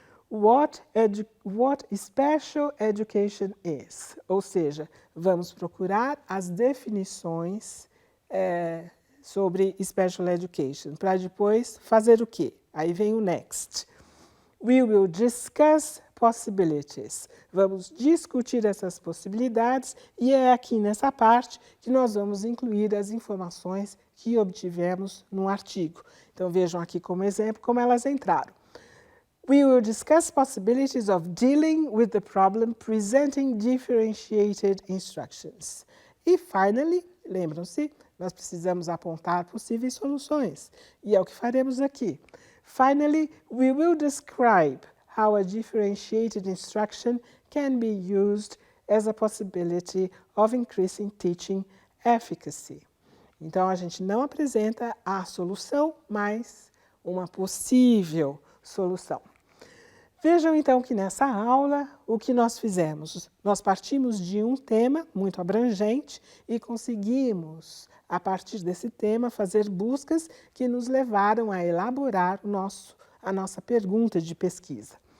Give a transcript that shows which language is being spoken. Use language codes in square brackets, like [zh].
[en] What special education is, [pt] ou seja, vamos procurar as definições sobre special education, para depois fazer o quê? Aí vem o next. [en] We will discuss possibilities. [pt] Vamos discutir essas possibilidades e é aqui nessa parte que nós vamos incluir as informações que obtivemos no artigo. Então vejam aqui como exemplo como elas entraram. [en] We will discuss possibilities of dealing with the problem presenting differentiated instructions. [pt] E, finally, lembram-se, nós precisamos apontar possíveis soluções. E é o que faremos aqui. [en] Finally, we will describe how a differentiated instruction can be used as a possibility of increasing teaching efficacy. [pt] Então, a gente não apresenta a solução, mas uma possível solução. Vejam então que nessa aula o que nós fizemos? Nós partimos de um tema muito abrangente e conseguimos, a partir desse tema, fazer buscas que nos levaram a elaborar a nossa pergunta de pesquisa.